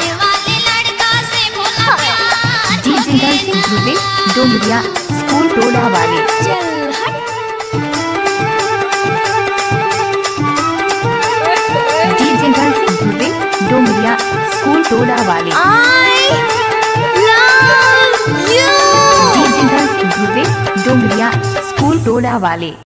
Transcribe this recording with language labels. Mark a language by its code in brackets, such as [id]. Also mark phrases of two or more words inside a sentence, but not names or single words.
[hi] सामने वाले लड़का से बोला प्यार डीजे गर्ल्स ध्रुवे डोंगरिया स्कूल टोला वाले। चल हट डीजे गर्ल्स ध्रुवे डोंगरिया स्कूल टोला वाले। [en] I love you [hi] डीजे गर्ल्स ध्रुवे डोंगरिया स्कूल टोला वाले।